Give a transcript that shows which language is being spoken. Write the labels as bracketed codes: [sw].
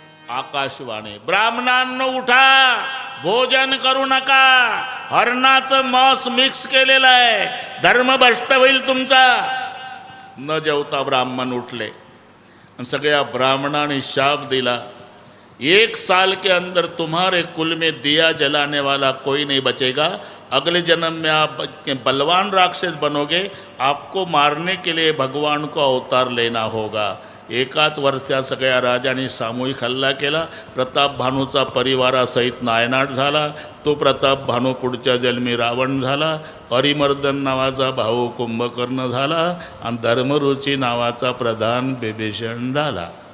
[mr] आकाशवाणी. ब्राह्मणांनो उठा, भोजन करू नका. हरणाचं मांस मिक्स केलेलं आहे. धर्मभ्रष्ट होईल तुमचा. न जेवता ब्राह्मण उठले. सगळ्या ब्राह्मणांनी शाप दिला. [hi] 1 साल के अंदर तुम्हारे कुल में दिया जलाने वाला कोई नहीं बचेगा. अगले जन्म में आप बलवान राक्षस बनोगे. आपको मारने के लिए भगवान को अवतार लेना होगा. [mr] एकाच वर्षात सगळ्या राजांनी सामूहिक हल्ला केला. प्रताप भानूचा परिवारासहित नायनाट झाला. तो प्रताप भानू पुढच्या जन्मी रावण झाला. हरिमर्दन नावाचा भाऊ कुंभकर्ण झाला. आणि धर्मरुची नावाचा प्रधान बिभीषण झाला.